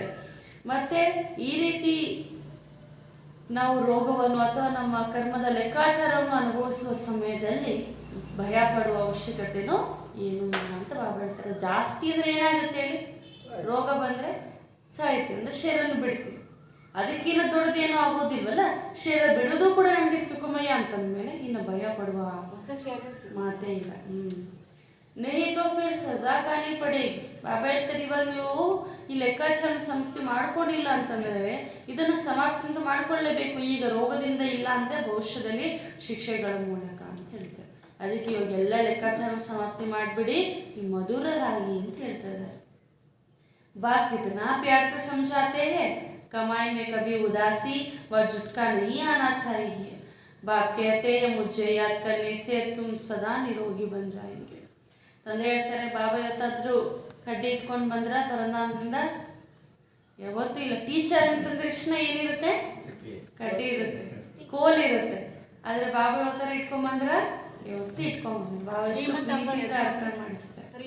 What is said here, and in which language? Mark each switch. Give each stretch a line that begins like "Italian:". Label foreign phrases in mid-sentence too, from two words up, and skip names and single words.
Kannada: ಮತ್ತು ಈ ರೀತಿ ನಾವು ರೋಗವನ್ನು ಅಥವಾ ನಮ್ಮ ಕರ್ಮದ ಲೆಕ್ಕಾಚಾರವನ್ನು ಅನುಭವಿಸುವ ಸಮಯದಲ್ಲಿ ಭಯ ಪಡುವ ಅವಶ್ಯಕತೆನೂ ಏನೂ ಇಲ್ಲ ಅಂತ ಬಾಬಾ ಹೇಳ್ತಾರೆ. ಜಾಸ್ತಿ ಅಂದರೆ ಏನಾಗುತ್ತೆ ಹೇಳಿ, ರೋಗ ಬಂದರೆ ಸಾಯ್ತೀವಿ ಅಂದರೆ ಶರೀರನ ಬಿಡ್ತೀವಿ. ಅದಕ್ಕಿಂತ ದೊಡ್ಡದೇನೂ ಆಗೋದಿಲ್ವಲ್ಲ, ಶರೀರ ಬಿಡೋದು ಕೂಡ ನಮಗೆ ಸುಖಮಯ ಅಂತಂದಮೇಲೆ ಇನ್ನು ಭಯ ಪಡುವ ಮಾತೇ ಇಲ್ಲ.
Hindi: नहीं तो फिर सजा खानी पड़ेगी.
Kannada: ಬಾಬಾ ಹೇಳ್ತಾರೆ, ಇವಾಗ ನೀವು ಈ ಲೆಕ್ಕಾಚಾರ ಸಮಾಪ್ತಿ ಮಾಡ್ಕೊಂಡಿಲ್ಲ ಅಂತಂದರೆ ಇದನ್ನು ಸಮಾಪ್ತಿ ಮಾಡ್ಕೊಳ್ಳೇಬೇಕು. ಈಗ ರೋಗದಿಂದ ಇಲ್ಲ ಅಂದರೆ ಭವಿಷ್ಯದಲ್ಲಿ ಶಿಕ್ಷೆಗಳ ಮೂಲಕ ಅಂತ ಹೇಳ್ತಾರೆ. ಅದಕ್ಕೆ ಇವಾಗ ಎಲ್ಲ ಲೆಕ್ಕಾಚಾರ ಸಮಾಪ್ತಿ ಮಾಡಿಬಿಡಿ, ಈ ಮಧುರರಾಗಿ ಅಂತ ಹೇಳ್ತಾರೆ.
Hindi: बाप कितना प्यार से समझाते हैं, कमाई में कभी उदासी व झुटका नहीं आना चाहिए. बाप कहते हैं, मुझे याद करने से तुम सदा निरोगी बन जाएंगे.
Kannada: ತಂದೆ ಹೇಳ್ತಾರೆ, ಬಾಬಾ ಇವತ್ತಾದರೂ ಕಡ್ಡಿ ಇಟ್ಕೊಂಡು ಬಂದ್ರ ಪರನಾಮದಿಂದ ಯಾವತ್ತೂ ಇಲ್ಲ. ಟೀಚರ್ ಅಂತಂದ್ರೆ ತಕ್ಷಣ ಏನಿರುತ್ತೆ, ಕಡ್ಡಿ ಇರುತ್ತೆ, ಕೋಲ್ ಇರುತ್ತೆ. ಆದರೆ ಬಾಬಾ ಯಾವತ್ತಾರ ಇಟ್ಕೊಂಬಂದ್ರ ಯಾವತ್ತೂ ಇಟ್ಕೊಂಬಂದ್ರೆ ಬಾಬಾ ಪ್ರೀತಿಯಿಂದ ಅರ್ಥ ಮಾಡಿಸ್ತಾರೆ.